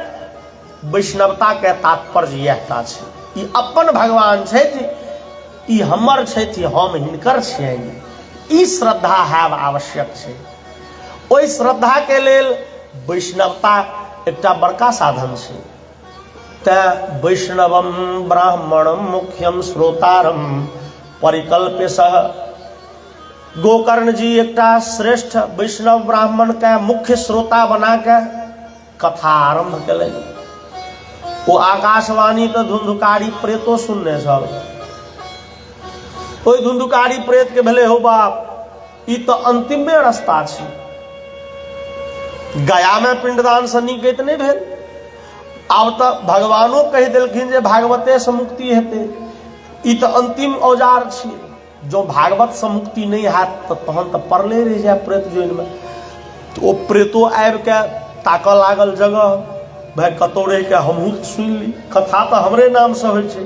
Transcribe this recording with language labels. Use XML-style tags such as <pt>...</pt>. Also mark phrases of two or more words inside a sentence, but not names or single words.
<mai>वैष्णवता के तात्पर्य यह छे, ई अपन भगवान छथि, ई हमर छथि, हम हिनकर छियनि, ई श्रद्धा हैब आवश्यक छे। ओई श्रद्धा के लेल वैष्णवता एकटा बड़का साधन छे।</mai> <sa>त वैष्णवम ब्राह्मणम मुख्यम श्रोतारम परिकल्प्य सह।</sa> <mai>गोकर्ण जी एकटा श्रेष्ठ वैष्णव ब्राह्मण के मुख्य श्रोता बना के कथा आरंभ कले। वो आकाशवाणी तो धुंधुकारी प्रेतो सुनने सब, कोई धुंधुकारी प्रेत के भले हो बाप, ई तो अंतिम रास्ता छे। गया में पिंडदान से निकट नहीं भेल। आब तो भगवानो कह दिलखिन जे भागवते से मुक्ति हेते, ई तो अंतिम औजार छे। जो भागवत से मुक्ति नहीं हैत तो तहन तो परले रह जाए प्रेत जोइन में। तो वो प्रेतो आबि के ताक लागल जगह, भाई कतौरे के हमहूँ सुन ली, कथा तो हमरे नाम से होइ छे।</mai>